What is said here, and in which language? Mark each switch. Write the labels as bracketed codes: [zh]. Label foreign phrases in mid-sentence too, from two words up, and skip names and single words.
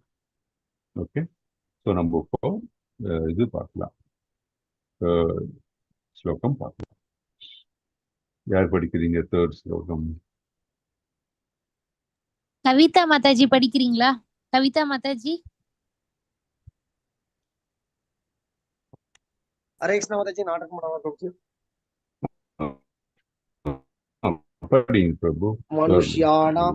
[ta] ஓகே. ஸோ நம்ம இப்போ இது பார்க்கலாம், ஸ்லோகம் பார்க்கலாம். யார் படிக்கிறீங்க? 3rd ஸ்லோகம். கவிதா மாதாஜி படிக்கிறீங்களா? கவிதா மாதாஜி. हरे कृष्ण माताजी नाटक बनावा प्रभु படிங்க பிரபு. [sa] मनुष्याणां